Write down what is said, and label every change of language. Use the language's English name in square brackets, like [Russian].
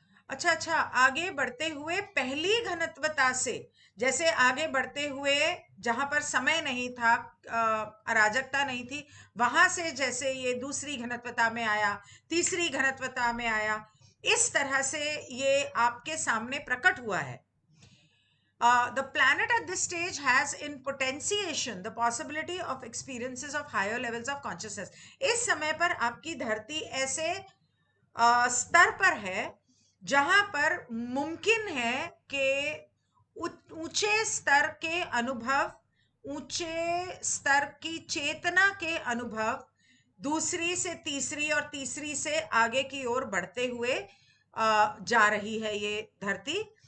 [Hindi] अच्छा अच्छा, आगे बढ़ते हुए पहली घनत्वता से, जैसे आगे बढ़ते हुए जहां पर समय नहीं था, अराजकता नहीं थी, वहां से जैसे ये दूसरी घनत्वता में आया, तीसरी घनत्वता में आया, इस तरह से ये आपके सामने प्रकट हुआ है. [English] The planet at this stage has in potentiation the possibility of experiences of higher levels of consciousness. [Hindi] इस समय पर आपकी धरती ऐसे स्तर पर है जहां पर मुमकिन है कि ऊंचे स्तर के अनुभव, ऊंचे स्तर की चेतना के अनुभव दूसरी से तीसरी और तीसरी से आगे की ओर बढ़ते हुए जा रही है ये धरती.